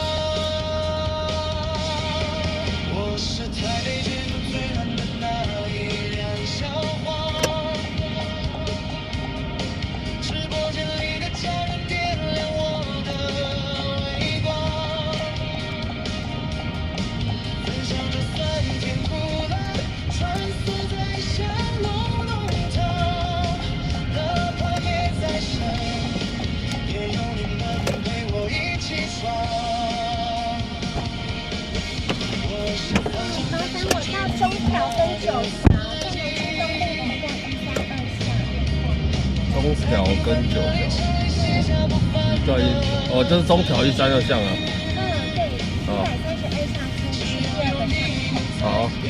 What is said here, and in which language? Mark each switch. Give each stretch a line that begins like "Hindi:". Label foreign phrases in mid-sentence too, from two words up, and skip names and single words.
Chinese: 我是台北街頭最暖的那一輛小黃，直播間裡的家人點亮我的微光，分享着酸甜苦辣，穿梭在巷弄弄堂，哪怕夜再深，也有你們陪我一起闖。麻煩我到中條跟九條，中條跟九條，對，哦，就是中條132巷啊。对，132巷是第二個巷。好。